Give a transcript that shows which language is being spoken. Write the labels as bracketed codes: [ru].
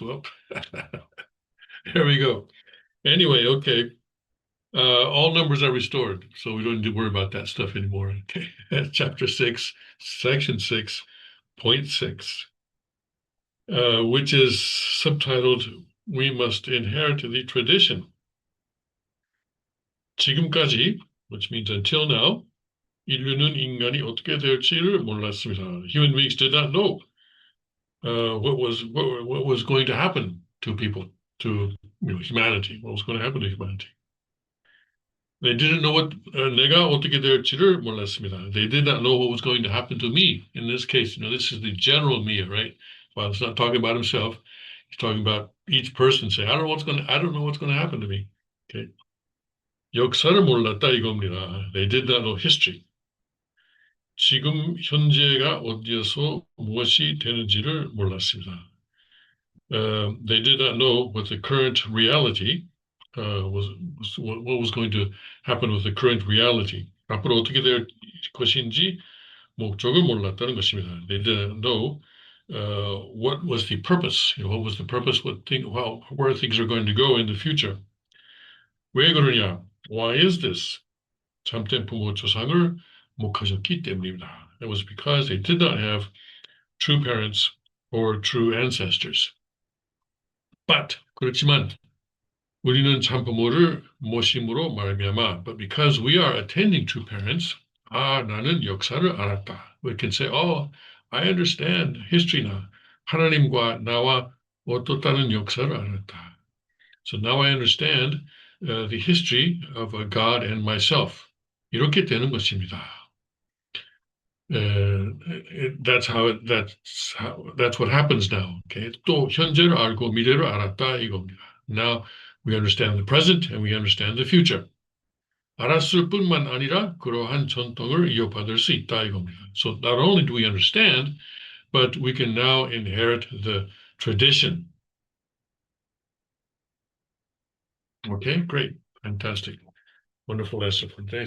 [en] Well, there we go. Anyway, okay. All numbers are restored, so we don't need to worry about that stuff anymore. Okay. Chapter 6, section 6, point 6. Which is subtitled, We Must Inherit the Tradition. [ko] 지금까지, [en] which means until now, [ko] 인류는 인간이 어떻게 될지를 몰랐습니다. [en] Human beings did not know what was going to happen to people, to humanity, what was going to happen to humanity. They didn't know what [ko] 내가 어떻게 될지를 몰랐습니다. [en] They did not know what was going to happen to me. In this case, this is the general me, right? Well, it's not talking about himself. He's talking about each person saying, I don't know what's going to happen to me. Okay. [ko] 역사를 몰랐다 이겁니다. [en] They did not know history. [ko] 지금 현재가 어디에서 무엇이 되는지를 몰랐습니다. [en] They did not know what the current reality what was going to happen with the current reality. [ko] 앞으로 어떻게 될 것인지 목적을 몰랐다는 것입니다. [en] They didn't know what was the purpose? What was the purpose? Where things are going to go in the future? [ko] 왜 그러냐? [en] Why is this? [ko] 참된 부모 조상을 못 가졌기 때문입니다. [en] It was because they did not have true parents or true ancestors. [ko] 그렇지만 우리는 참부모를 모심으로 말미암아. [en] But because we are attending true parents, [ko] 나는 역사를 알았다. [en] We can say, I understand history now. [ko] 하나님과 나와 어떻다는 역사를 알았다. [en] So now I understand the history of God and myself. [ko] 이렇게 되는 것입니다. [en] That's what happens now. Okay. [ko] 또 현재를 알고 미래를 알았다 이겁니다. [en] Now we understand the present and we understand the future. [ko] 알았을 뿐만 아니라 그러한 전통을 이어받을 수 있다 이겁니다. [en] So not only do we understand, but we can now inherit the tradition. Okay, great. Fantastic. Wonderful lesson for today.